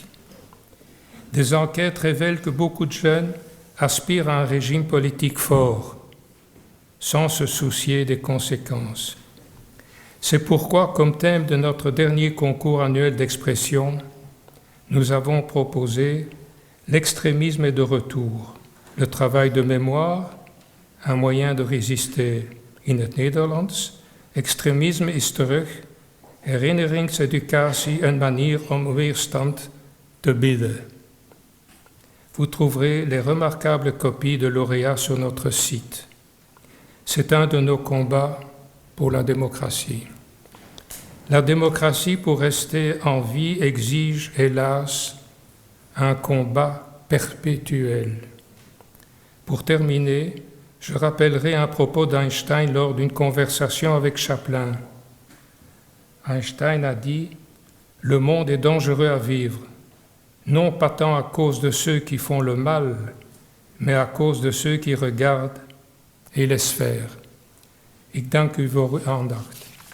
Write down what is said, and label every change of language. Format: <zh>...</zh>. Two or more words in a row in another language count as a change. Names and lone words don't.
<fr>Des enquêtes révèlent que beaucoup de jeunes aspirent à un régime politique fort, sans se soucier des conséquences. C'est pourquoi, comme thème de notre dernier concours annuel d'expression, nous avons proposé « L'extrémisme est de retour, le travail de mémoire, un moyen de résister</fr> <nl>in het Nederlands, extremisme is terug, herinneringseducatie, een manier om weerstand te bieden ».</nl> <fr>Vous trouverez les remarquables copies de lauréats sur notre site. C'est un de nos combats pour la démocratie. La démocratie, pour rester en vie, exige, hélas, un combat perpétuel. Pour terminer, je rappellerai un propos d'Einstein lors d'une conversation avec Chaplin. Einstein a dit « Le monde est dangereux à vivre, non pas tant à cause de ceux qui font le mal, mais à cause de ceux qui regardent et laissent faire.</fr> <nl>Ik dank u voor uw aandacht.</nl>